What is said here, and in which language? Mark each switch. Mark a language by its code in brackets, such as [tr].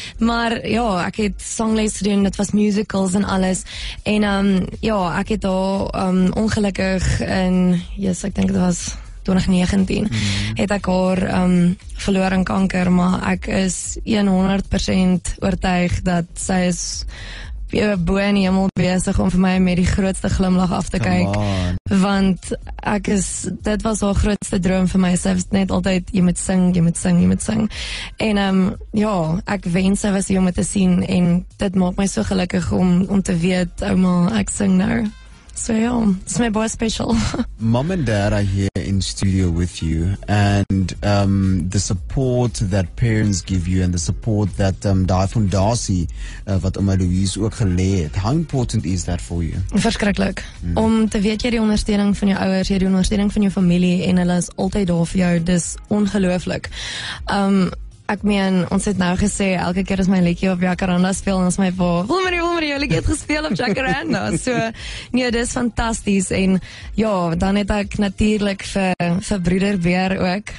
[af] Maar ek het sangles gedoen, dit was musicals en alles, en ek het daar ongelukkig in, ek dink dit was 2019, het ek haar verloor aan kanker, maar ek is 100% oortuig dat sy is bo in die hemel besig om vir my met die grootste glimlag af te kyk, want dit was haar grootste droom vir my. Sy was net altyd, jy moet sing, jy moet sing, jy moet sing, en ek wens sy was hier om het te sien, en dit maak my so gelukkig om te weet, ouma, ek sing nou. [en] So it's my boy special. Mom and Dad are here in studio with you, and the support that parents give you, and the support that [af] daai fondasie wat Oma Louise ook gelê het. [en] How important is that for you? [af] Verskriklik. Om te weet jy die ondersteuning van jou ouers, jy die ondersteuning van jou familie, en hulle is altyd daar vir jou. Dis ongelooflik. Ek meen, ons het nou gesê, elke keer as my liedjie op Jacaranda speel, en ons my pa, Wilmarie, jou liedjie het gespeel op Jacaranda. So, nee, dis fantasties. En dan het ek natuurlik vir broeder Beer ook.